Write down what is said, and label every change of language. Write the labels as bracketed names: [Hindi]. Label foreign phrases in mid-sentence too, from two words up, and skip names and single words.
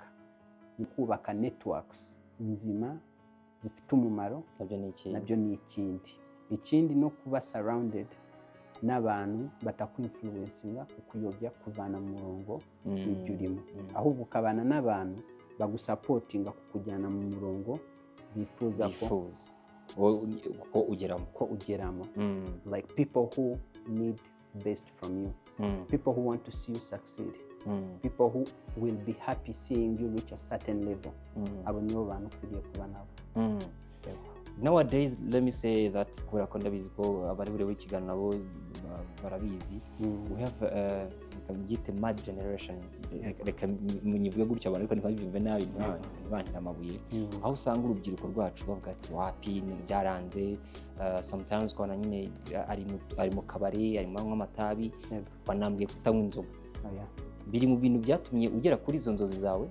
[Kinyarwanda] Ni kubaka networks nzima zifite umumaro, nabyo ni ikindi no kuba surrounded n'abantu batakwinfluencinga kukuyobya kuvana mu murongo w'ibyo urimo, ahubwo ukabana n'abantu bagusapotinga kukujyana mu murongo bifuza ko ugeramo. [English] Like people who need best from you, people who want to see you succeed, people who will be happy seeing you reach a certain level. [Kinyarwanda] Abo nibo bantu ukwiriye kuba nabo. [English] Nowadays, let me say that [Kinyarwanda] kubera ko ndabizi ko abari buri w'ikiganiro nabo barabizi, [English] we have a mad generation. [Kinyarwanda] Reka munyivuge gutyo abantu ariko ntibabivuge nabi bantira amabuye. Aho usanga urubyiruko rwacu bavuga ati wapi byaranze, sometimes kwana nyine ari mu kabari, ari mu amatabi, banambwiye kutanywa inzoga. Biri mu bintu byatumye ugera kuri izo nzozi zawe?